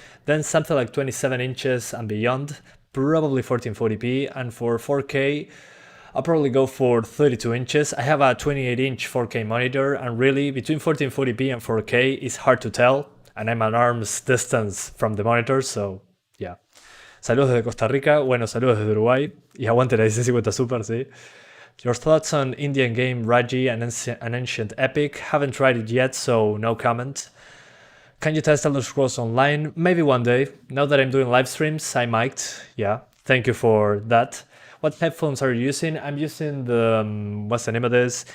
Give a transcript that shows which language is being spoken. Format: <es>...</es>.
<en>Then something like 27 inches and beyond, probably 1440p. And for 4K, I'll probably go for 32 inches. I have a 28-inch 4K monitor, and really, between 1440p and 4K, it's hard to tell, and I'm an arm's distance from the monitor, so yeah.</en> <es>Saludos desde Costa Rica, bueno, saludos desde Uruguay, y aguante la 1650 Super, sí.</es> <en>Your thoughts on Indian game Raji and an Ancient Epic? Haven't tried it yet, so no comment. Can you test Elder Scrolls Online? Maybe one day. Now that I'm doing live streams, I might, yeah. Thank you for that. What headphones are you using? I'm using the, what's the name of this?</en>